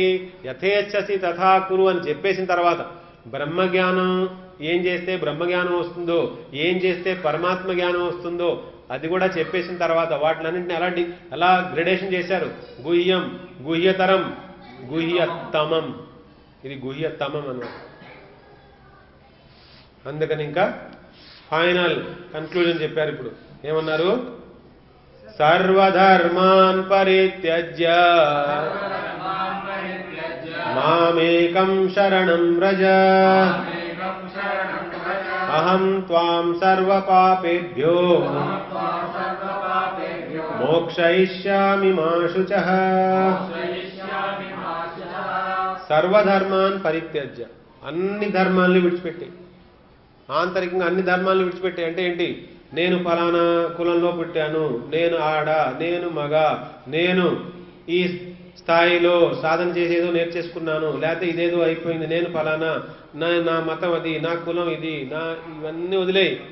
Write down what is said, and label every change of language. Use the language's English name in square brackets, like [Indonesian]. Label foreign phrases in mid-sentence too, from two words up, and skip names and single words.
[Sanskrit] యథేచ్ఛసి తథా కురు [Telugu] అని చెప్పేసిన తర్వాత, బ్రహ్మజ్ఞానం ఏం చేస్తే బ్రహ్మజ్ఞానం వస్తుందో, ఏం చేస్తే పరమాత్మ జ్ఞానం వస్తుందో అది కూడా చెప్పేసిన తర్వాత, వాటిలన్నింటినీ ఎలా గ్రెడేషన్ చేశారు? [Sanskrit] గుహ్యం, గుహ్యతరం, గుహ్యతమం. [Telugu] ఇది గుహ్యతమం అన్నమాట. అందుకని ఇంకా [English] final conclusion [Telugu] చెప్పారు. ఇప్పుడు ఏమన్నారు? [Sanskrit] సర్వధర్మాన్ పరిత్యజ్య మామేకం శరణం వ్రజ అహం త్వాం సర్వపాపేభ్యో మోక్షయిష్యామి మా శుచః. సర్వధర్మాన్ పరిత్యజ్య, [Telugu] అన్ని ధర్మాల్ని విడిచిపెట్టి, ఆంతరికంగా అన్ని ధర్మాలను విడిచిపెట్టే. అంటే ఏంటి? నేను ఫలానా కులంలో పుట్టాను, నేను ఆడ, నేను మగ, నేను ఈ స్థాయిలో సాధన చేసేదో నేర్చేసుకున్నాను, లేకపోతే ఇదేదో అయిపోయింది, నేను ఫలానా, నా మతం అది, నా కులం ఇది, ఇవన్నీ వదిలేయి.